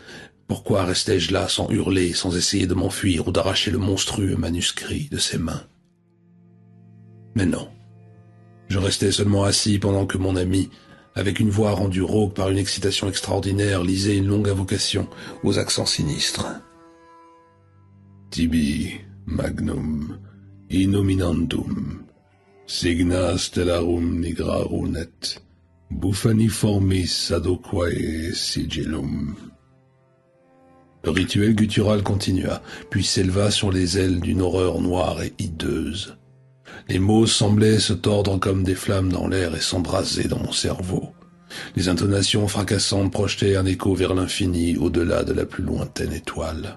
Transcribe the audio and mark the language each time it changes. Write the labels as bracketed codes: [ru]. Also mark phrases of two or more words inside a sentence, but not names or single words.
[fr] Pourquoi restais-je là sans hurler, sans essayer de m'enfuir ou d'arracher le monstrueux manuscrit de ses mains? Mais non. Je restais seulement assis pendant que mon ami, avec une voix rendue rauque par une excitation extraordinaire, lisait une longue invocation aux accents sinistres. [la] Tibi magnum innominandum signa stellarum nigra runet buffaniformis adoquae sigillum. [fr] Le rituel guttural continua, puis s'éleva sur les ailes d'une horreur noire et hideuse. Les mots semblaient se tordre comme des flammes dans l'air et s'embraser dans mon cerveau. Les intonations fracassantes projetaient un écho vers l'infini au-delà de la plus lointaine étoile.